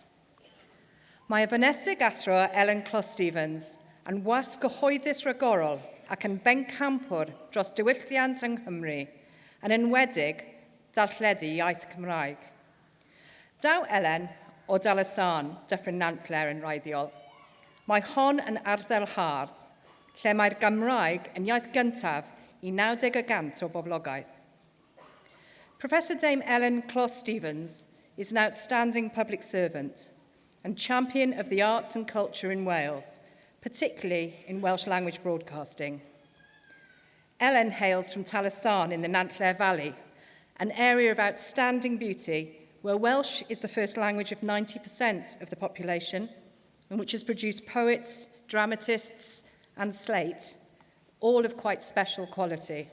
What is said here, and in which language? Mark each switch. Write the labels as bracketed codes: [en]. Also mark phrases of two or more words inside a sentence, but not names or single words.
[cy] Mae efonesig athro Ellen Clos-Stevens yn was gyhoeddus ragorol ac yn bencampwr dros diwylliant yng Nghymru, yn enwedig darlledu iaith Cymraeg. Daw Ellen o Dalasan, Dyffryn Nantler yn wreiddiol. Mae hon yn ardal hardd, lle mae'r Gymraeg yn iaith gyntaf I 90% o boblogaeth. [en] Professor Dame Ellen Clos-Stevens is an outstanding public servant and champion of the arts and culture in Wales, particularly in Welsh language broadcasting. Ellen hails from Talasan in the Nantler Valley, an area of outstanding beauty where Welsh is the first language of 90% of the population and which has produced poets, dramatists and slate, all of quite special quality.